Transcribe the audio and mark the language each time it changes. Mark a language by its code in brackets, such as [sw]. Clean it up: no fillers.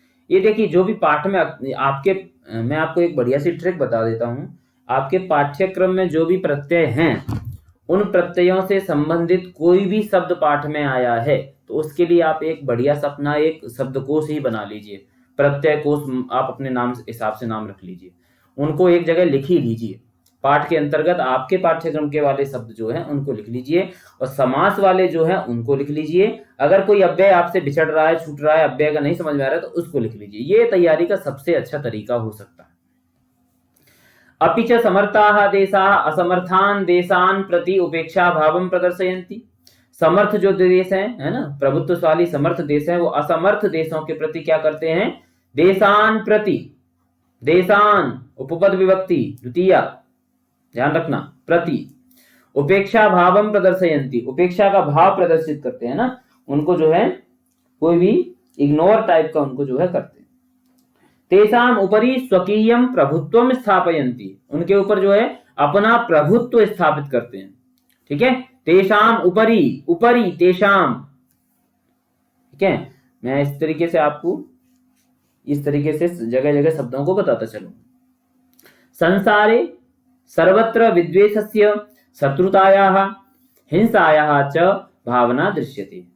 [hi] ये देखिए जो भी पाठ में आपके, मैं आपको एक बढ़िया सी ट्रिक बता देता हूं, आपके पाठ्यक्रम में जो भी प्रत्यय हैं उन प्रत्ययों से संबंधित कोई भी शब्द पाठ में आया है तो उसके लिए आप एक बढ़िया सा अपना एक शब्दकोश ही बना लीजिए, प्रत्यय कोश आप अपने नाम हिसाब से नाम रख लीजिए, उनको एक जगह लिख ही लीजिए। पाठ के अंतर्गत आपके पाठ्यक्रम के वाले शब्द जो हैं उनको लिख लीजिए, और समास वाले जो हैं उनको लिख लीजिए। अगर कोई अव्यय आपसे बिछड़ रहा है, छूट रहा है, अव्यय का नहीं समझ में आ रहा है तो उसको लिख लीजिए। ये तैयारी का सबसे अच्छा तरीका हो सकता है। [sa] अपि च समर्थाः देशाः असमर्थान देशान प्रति उपेक्षा भावं प्रदर्शयन्ति। [hi] समर्थ जो देश है ना, प्रभुत्वशाली समर्थ देश है, वो असमर्थ देशों के प्रति क्या करते हैं, देशान प्रति, देशान उपपद विभक्ति द्वितीया, ध्यान रखना, [sa] प्रति उपेक्षा भावम प्रदर्शयन्ति, [hi] उपेक्षा का भाव प्रदर्शित करते हैं ना, उनको जो है कोई भी इग्नोर टाइप का उनको जो है करते हैं। [sa] तेषाम उपरि स्वकीयम प्रभुत्वम स्थापयन्ति, [hi] उनके ऊपर जो है अपना प्रभुत्व स्थापित करते हैं, ठीक है। [sa] तेषाम उपरि, उपरि तेषाम, ठीक है। [hi] मैं इस तरीके से आपको इस तरीके से जगह जगह शब्दों को बताता चलूं। [sa] संसारे सर्वत्र विद्वेषस्य शत्रुतायाः हिंसायाः च भावना दृश्यते।